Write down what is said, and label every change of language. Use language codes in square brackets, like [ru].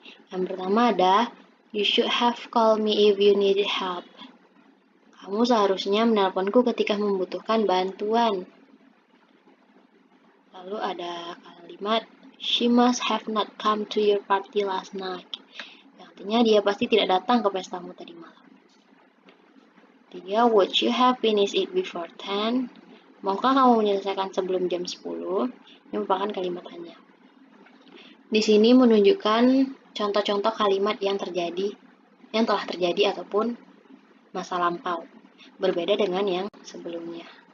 [id] Yang pertama ada [en] you should have called me if you needed help. [id] Kamu seharusnya menelponku ketika membutuhkan bantuan. Lalu ada kalimat [en] she must have not come to your party last night. [id] Artinya dia pasti tidak datang ke pestamu tadi malam. 3. [en] Would you have finished it before 10? [id] Maukah kamu menyelesaikan sebelum jam 10? Ini merupakan kalimat tanya. Di sini menunjukkan contoh-contoh kalimat yang telah terjadi ataupun masa lampau. Berbeda dengan yang sebelumnya.